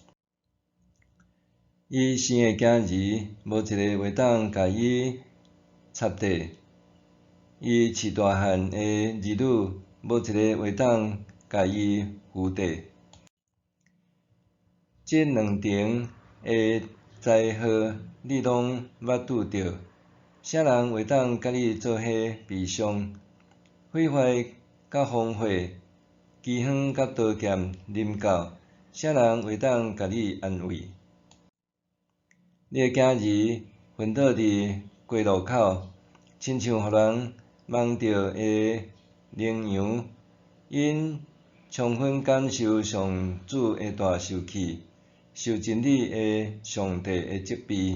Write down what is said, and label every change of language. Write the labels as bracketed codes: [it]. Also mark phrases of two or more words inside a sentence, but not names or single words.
[nan] 伊生的囝儿无一个会当甲伊插缀，伊饲大汉的儿女无一个会当甲伊扶缀。即两层的灾祸，你拢捌拄着。啥人会当甲你做伙悲伤？毁坏甲风火，饥荒甲刀剑临到，啥人会当甲你安慰？你的囝儿昏倒伫街路口，亲像互人梦着的羚羊，因充分感受上主的大受气，受真理的上帝的责备。